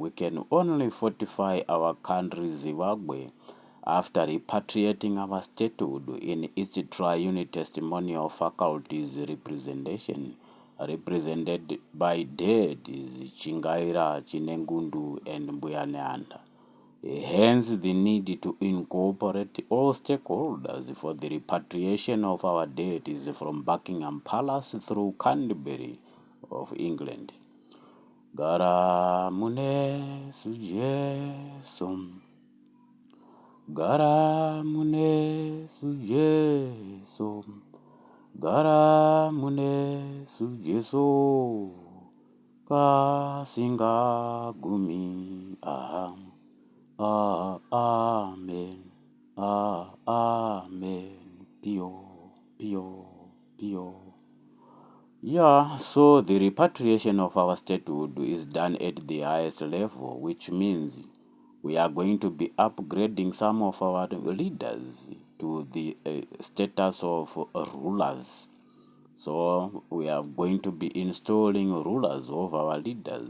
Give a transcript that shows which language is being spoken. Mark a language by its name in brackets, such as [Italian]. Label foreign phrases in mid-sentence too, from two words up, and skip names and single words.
[English] We can only fortify our country, Zimbabwe, after repatriating our statehood in its triune testimonial faculties represented by deities Chingaira, Chinengundu, and Mbuyaneanda. Hence, the need to incorporate all stakeholders for the repatriation of our deities from Buckingham Palace through Canterbury of England. [Shona] Gara mune sujesum, gara mune sujesum, gara mune sujeso, singa gumi aham. Amen. Amen. Pio, pio, pio. [English] Yeah, so the repatriation of our statehood is done at the highest level, which means we are going to be upgrading some of our leaders to the status of rulers. So we are going to be installing rulers of our leaders.